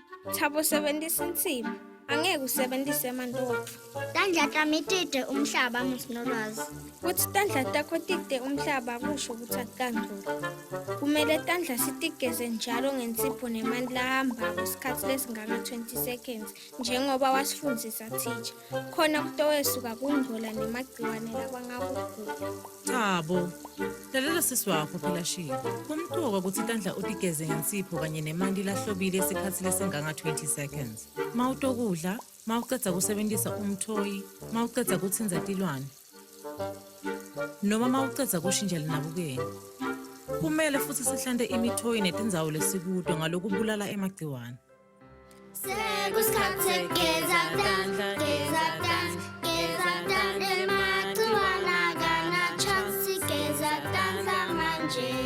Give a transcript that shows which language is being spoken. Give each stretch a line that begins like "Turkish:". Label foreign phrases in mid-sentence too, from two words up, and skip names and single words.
Swati: Thabo sebenzisa insipho. Angeke usebenzise amandopho. Tandla tami tide umhlaba musinolwazi. Kuthi tandla takho tide umhlaba kusho ukuthi akukangcola. Kumele tandla sitigeze njalo ngensipho nemanti lahamba kwesikhathi lesingaka 20 seconds njengoba wasifundisa teacher. Khona kutowesuka kungcola nemagciwane labangakugula. Thabo, lalela sisi wakho phela Shilo. Kumqoka ukuthi tandla utigeze ngensipho kanye nemanti lahlobile esikhathi lesingaka 20 seconds. Mawutokudla, mawuqeda kusebenzisa umthoyi, mawuqeda kuthinza tilwane. Noma mawuqeda kushintsha linabukeni. Kumele futhi sihlande imithoyi netindzawo lesikude ngalokubulala emagciwane. Sekusikhathi sekugeza tandla, geza tandla, geza tandla emagciwane akanachance, geza tandla manje.